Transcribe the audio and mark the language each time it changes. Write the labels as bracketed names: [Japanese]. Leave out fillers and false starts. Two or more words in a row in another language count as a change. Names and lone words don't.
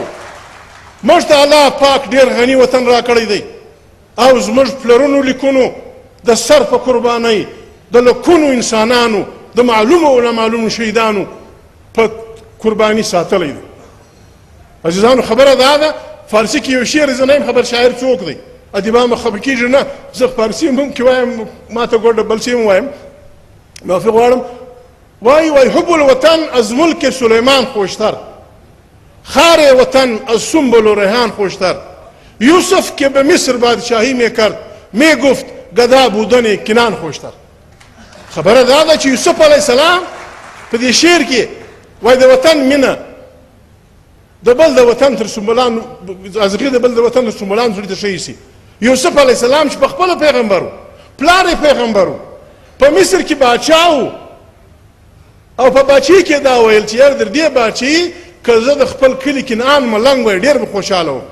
[Pashto] موږ ته الله پاک ډېر غني وطن راکړی دی او زموږ پلرونو لیکونو د سر په قربانۍ د لکونو انسانانو د معلومو او نامعلومو شهیدانو په قرباني ساتلی دی. عزیزانو خبره دا ده، فارسي کې یو شعر زه نه یم خبر شاعر څوک دی، ادیبان به خفه کېږي نه، زه فارسي هم کې وایم، ما ته ګوډه بل څه هم وایم، معافي غواړم. [Persian] وای حب الوطن از ملک سلیمان خوشتر، خار وطن از سنبل و ریحان خوشتر. یوسف که به مصر بادشاهی میکرد میگفت گدا بودن کنان خوشتر. [Pashto] خبره دا ده چې یوسف علیه السلام په دې شعر کې وای د وطن مینه د بل د وطن تر سنبلان ازغې د بل د وطن تر سنبلان زړه ته شي سي. یوسف علیه السلام چې په خپل پیغمبر پلار پیغمبر په مصر کې بادشاہ او په باچی کې دا ویل چې یار در دې باچی که زه د خپل کلي کنعان ملنګ وای ډېر به خوشحاله وم.